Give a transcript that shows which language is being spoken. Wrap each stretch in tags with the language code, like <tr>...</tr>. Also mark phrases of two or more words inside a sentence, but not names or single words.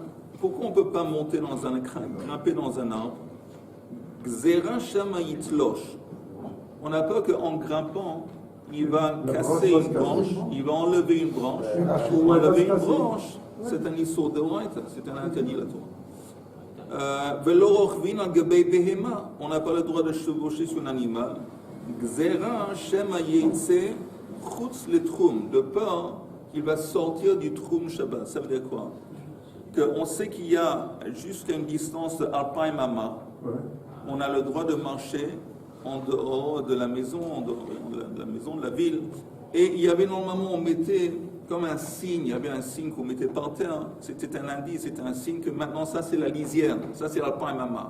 <fr>Pourquoi on ne peut pas monter dans grimper dans un arbre?</fr> <he>גזרה שמא יתלוש.</he> <fr>On a peur qu'en grimpant, il va casser une branche, il va enlever une branche. Enlever une branche, c'est un issur de Oraita, c'est un interdit de la Torah.</fr> <he>ולא רוכבין על גבי בהמה.</he> <fr>On n'a pas le droit de chevaucher sur un animal.</fr> <he>גזרה שמא יצא חוץ לתחום.</he> <fr>De peur qu'il va sortir du troum Shabbat. Ça veut dire quoi? Qu'on sait qu'il y a jusqu'à une distance de Alpine Mama, on a le droit de marcher en dehors de la maison, en dehors de la maison, de la ville. Et il y avait normalement, on mettait comme un signe, il y avait un signe qu'on mettait par terre, c'était un indice, c'était un signe que maintenant ça c'est la lisière, ça c'est l'Alpine Mama.</fr>